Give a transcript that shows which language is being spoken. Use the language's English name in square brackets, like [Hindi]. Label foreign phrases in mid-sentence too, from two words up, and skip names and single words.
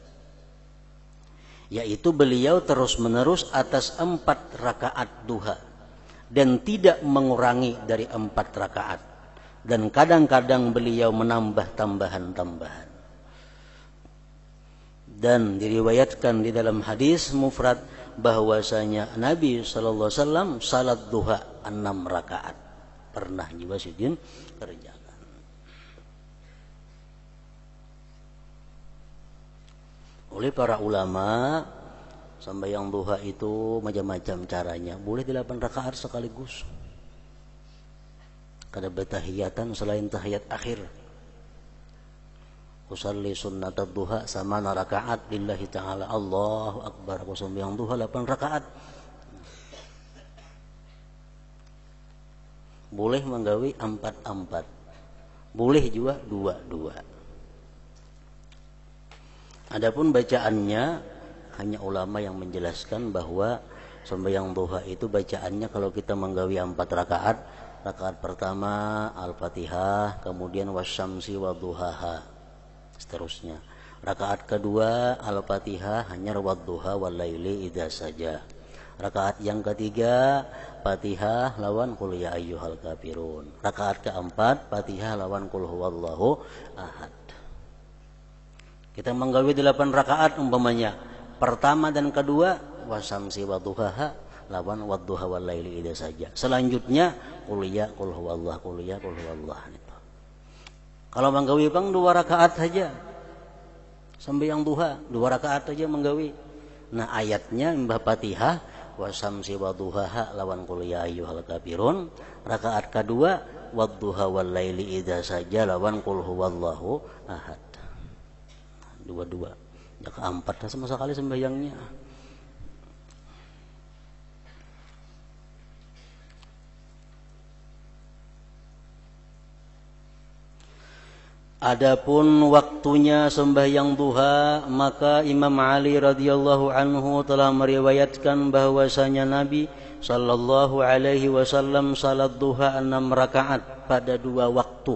[Indonesian] Yaitu beliau terus-menerus atas 4 rakaat duha dan tidak mengurangi dari 4 rakaat. Dan kadang-kadang beliau menambah tambahan-tambahan. Dan diriwayatkan di dalam hadis mufrad bahwasanya Nabi [Arabic] صلى الله عليه وسلم [Indonesian] salat duha 6 rakaat. [Banjar] Pernah juga sidin kerjakan. Oleh para ulama, sembahyang duha itu macam-macam caranya. Boleh 8 rakaat sekaligus. Kada bertahiyatan selain tahiyat akhir. [Arabic] أصلي سنة الضحى ثمان ركعات لله تعالى. الله أكبر. [Indonesian] Aku sembahyang duha 8 rakaat. [Banjar] Boleh menggawi 4-4. Boleh juga 2-2. [Indonesian] Adapun bacaannya hanya ulama yang menjelaskan bahwa sembahyang duha itu bacaannya kalau kita menggawi 4 rakaat, rakaat pertama Al-Fatihah, kemudian wasyamsi wadduhaha, seterusnya. Rakaat kedua Al-Fatihah hanya wadduha walaili idza saja. [Banjar] Rakaat yang ketiga Fatihah lawan qul ya ayyuhal kafirun. Rakaat keempat Fatihah lawan qul huwallahu ahad. Kita menggawi 8 rakaat umpamanya. Pertama dan kedua wasamsi wadduhaha lawan wadduha walaili idza saja. [Arabic] Selanjutnya قل يا قل هو الله قل يا قل هو الله. [Banjar] Kalau menggawi bang 2 rakaat saja. Sembahyang duha 2 rakaat saja menggawi. Nah ayatnya mbah Fatihah wasamsi wadduhaha lawan qul ya ayyuhal kafirun. Rakaat kedua wadduha walaili idza saja lawan qul huwallahu ahad. 2-2. [Indonesian] Ya keempat sama sekali sembahyangnya. Adapun waktunya sembahyang duha, maka Imam Ali [Arabic] رضي الله عنه [Indonesian] telah meriwayatkan bahwasanya Nabi [Arabic] صلى الله عليه وسلم [Indonesian] salat duha 6 rakaat pada 2 waktu.